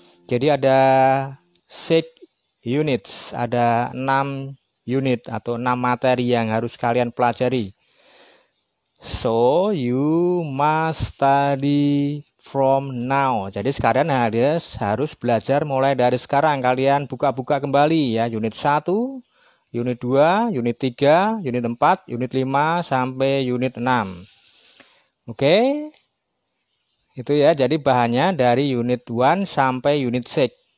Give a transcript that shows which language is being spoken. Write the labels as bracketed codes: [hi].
[id] Jadi ada 6 units, ada 6 unit atau 6 materi yang harus kalian pelajari. [en] So you must study from now. [id] Jadi sekarang harus belajar mulai dari sekarang. Kalian buka-buka kembali ya, unit 1, unit 2, unit 3, unit 4, unit 5 sampai unit 6. Oke. Itu ya, jadi bahannya dari unit 1 sampai unit 6.